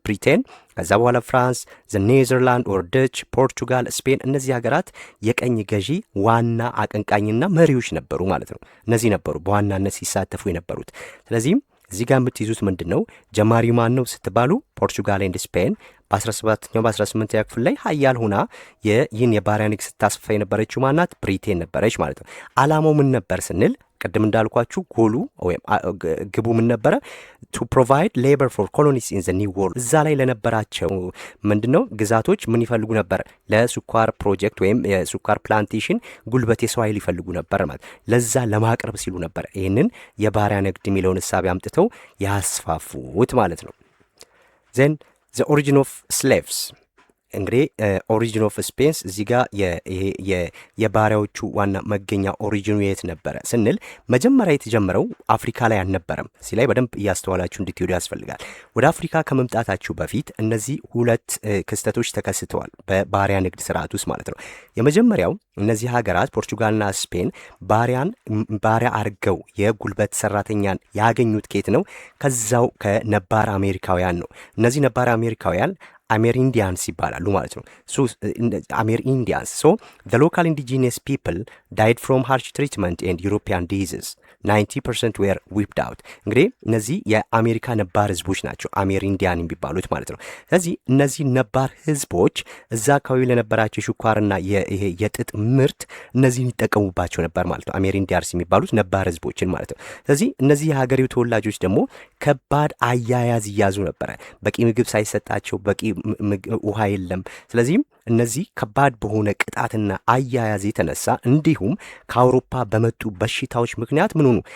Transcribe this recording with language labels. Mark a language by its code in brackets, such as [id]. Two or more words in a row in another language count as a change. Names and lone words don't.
[am] ብሪቴን፣ ከዛ በኋላ ፍራንስ፣ ኔዘርላንድ ኦር ደች፣ ፖርቹጋል፣ ስፔን። እነዚህ ሀገራት የቀኝ ገዢ ዋና አቀንቃኝና መሪዎች ነበሩ ማለት ነው። እነዚህ ነበሩ በዋናነት ሲሳተፉ የነበሩት። ስለዚህም እዚህ ጋር የምትይዙት ምንድን ነው? ጀማሪ ማን ነው ስትባሉ ፖርቹጋል ኤንድ ስፔን በ17ኛው በ18ኛው ክፍል ላይ ሀያል ሆና ይህን የባሪያ ንግድ ስታስፋ የነበረችው ማናት? ብሪቴን ነበረች ማለት ነው። አላማው ምን ነበር ስንል ቅድም እንዳልኳችሁ ጎሉ ወይም ግቡ ምን ነበረ? [en] to provide labor for colonies in the new world። [am] እዛ ላይ ለነበራቸው ምንድነው ግዛቶች ምን ይፈልጉ ነበር? ለስኳር ፕሮጀክት ወይም የስኳር ፕላንቴሽን ጉልበት የሰው ኃይል ይፈልጉ ነበር ማለት ለዛ ለማቅረብ ሲሉ ነበር ይህንን የባሪያ ንግድ የሚለውን እሳቤ አምጥተው ያስፋፉት ማለት ነው። [en] then the origin of slaves [am] እንግዲህ [en] origin of spens [am] እዚህ ጋር የባሪያዎቹ ዋና መገኛ ኦሪጂኑ የት ነበረ ስንል መጀመሪያ የተጀመረው አፍሪካ ላይ አልነበረም። እዚህ ላይ በደንብ እያስተዋላችሁ እንድትሄዱ ያስፈልጋል። ወደ አፍሪካ ከመምጣታችሁ በፊት እነዚህ 2 ክስተቶች ተከስተዋል በባሪያ ንግድ ስርዓት ውስጥ ማለት ነው። የመጀመሪያው እነዚህ ሀገራት ፖርቹጋልና ስፔን ባሪያ አርገው የጉልበት ሰራተኛን ያገኙት ኬት ነው? ከዛው ከነባር አሜሪካውያን ነው። እነዚህ ነባር አሜሪካውያን አሜሪንዲያንስ ይባላሉ ማለት ነው። አሜሪንዲያንስ ሶ [en] the local indigenous people died from harsh treatment and European diseases 90% were wiped out። [am] እንግዲህ እነዚህ የአሜሪካ ነባር ህዝቦች ናቸው አሜሪንዲያን የሚባሉት ማለት ነው። ስለዚህ እነዚህ ነባር ህዝቦች እዛ አካባቢ ለነበራቸው የስኳርና የጥጥ ምርት እነዚህን ይጠቀሙባቸው ነበር ማለት ነው። አሜሪንዲያንስ የሚባሉት ነባር ህዝቦችን ማለት ነው። ስለዚህ እነዚህ የሀገሬው ተወላጆች ደግሞ ከባድ አያያዝ ይያዙ ነበረ። በቂ ምግብ ሳይሰጣቸው በቂ ውሃ የለም። ስለዚህም እነዚህ ከባድ በሆነ ቅጣትና አያያዝ የተነሳ እንዲሁም ከአውሮፓ በመጡ በሽታዎች ምክንያት ምን ሆኑ?